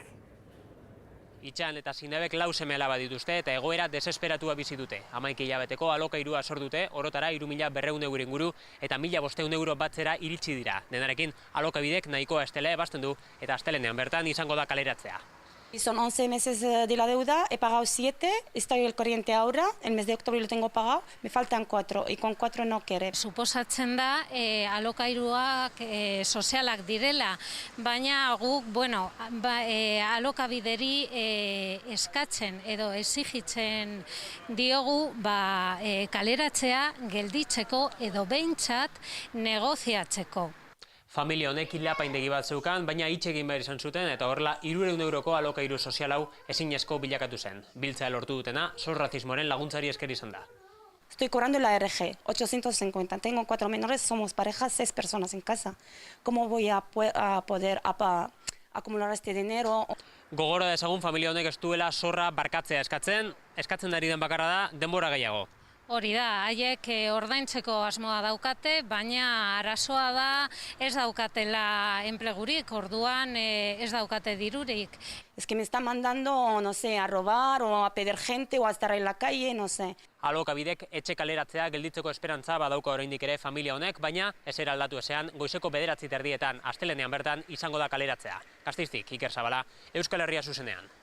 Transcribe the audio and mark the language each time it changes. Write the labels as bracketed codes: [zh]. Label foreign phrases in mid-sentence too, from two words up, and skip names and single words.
[eu] Itxan eta Zinebek lau seme-alaba dituzte eta egoera desesperatua bizi dute. 11 hilabeteko alokairua sor dute, orotara 3.200 euro inguru eta 1.500 euro batzera iritsi dira. Denarekin alokabidek nahikoa estela ebasten du eta astelenean bertan izango da kaleratzea. [es] Son 11 meses de la deuda, he pagado 7, estoy al corriente ahora, el mes de octubre lo tengo pagado, me faltan 4 y con 4 no quiere. [eu] Suposatzen da alokairuak sozialak direla, baina guk, alokabideri eskatzen edo exigitzen diogu kaleratzea gelditzeko edo behintzat negoziatzeko. Familia honek hilapaindegi bat zeukan, baina hitz egin behar izan zuten eta horrela 300 euroko alokairu sozial hau ezinezko bilakatu zen. Biltzea lortu dutena, zorrazismoaren laguntzari esker izan da. [es] Estoy cobrando la RG, 850, tengo 4 menores, somos parejas, 6 personas en casa. ¿Cómo voy a poder acumular este dinero? [eu] Gogora dezagun familia honek ez duela zorra barkatzea eskatzen ari den bakarra da denbora gehiago. Hori da, haiek ordaintzeko asmoa daukate, baina arazoa da ez daukatela enplegurik, orduan ez daukate dirurik. [es] Es que me están mandando, no sé, a robar o a pedir gente o a estar en la calle, no sé. [eu] Alokabidek etxe kaleratzea gelditzeko esperantza badauka oraindik ere familia honek, baina ezer aldatu ezean goizeko 9:30 astelenean bertan izango da kaleratzea. Gasteiztik, Iker Zabala, Euskal Herria zuzenean.